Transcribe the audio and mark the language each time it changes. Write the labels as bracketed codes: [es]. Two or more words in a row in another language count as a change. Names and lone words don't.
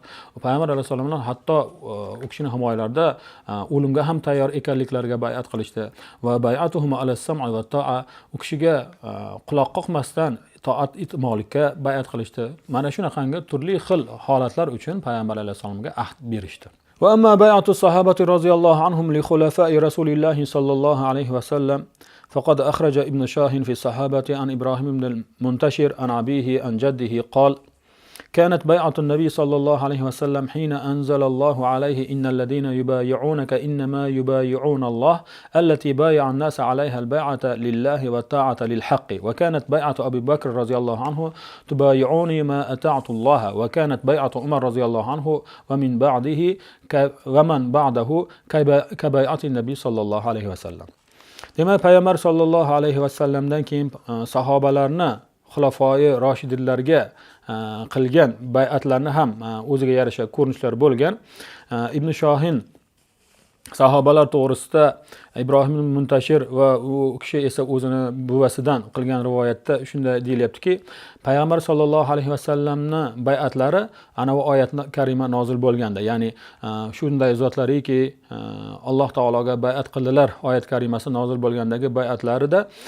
[uz] Payg'ambar alayhisalom bilan hatto u kishining himoyalarida o'limga ham tayyor ekanliklariga bayat qilishdi. [ar] وبيعتهم على السمع والطاعة. [uz] U kishiga quloq qoqmasdan toat etmoqlikka bayat qilishdi. Mana shunaqangi turli xil holatlar uchun Payg'ambar alayhisalomga ahd berishdi. [ar] وأما بيعة الصحابة رضي الله عنهم لخلفاء رسول الله صلى الله عليه وسلم فقد أخرج ابن شاهين في الصحابة عن إبراهيم بن المنتشر عن أبيه عن جده قال كانت بيعة النبي صلى الله عليه وسلم حين أنزل الله عليه إن الذين يبايعونك إنما يبايعون الله التي بايع الناس عليها البيعة لله والطاعة للحق وكانت بيعة أبي بكر رضي الله عنه تبايعوني ما أطعت الله وكانت بيعة عمر رضي الله عنه ومن بعده ومن بعده كبيعة النبي صلى الله عليه وسلم. [uz] Demak, Payg'ambar [ar] صلى الله عليه [uz] vasallamdan keyin sahobalarni xulafoi roshidinlarga qilgan bay'atlarni ham o'ziga yarasha ko'rinishlar bo'lgan. Ibn Shohin sahobalar to'g'risida Ibrohim Muntashir va u kishi esa o'zini buvasidan qilgan rivoyatda shunday deyilyaptiki, Payg'ambar [ar] صلى الله عليه [uz] vasallamni bay'atlari ana bu oyat karima nozil bo'lganda, ya'ni shunday zotlariki Alloh taologa bay'at qildilar oyat karimasi nozil bo'lgandagi bay'atlarida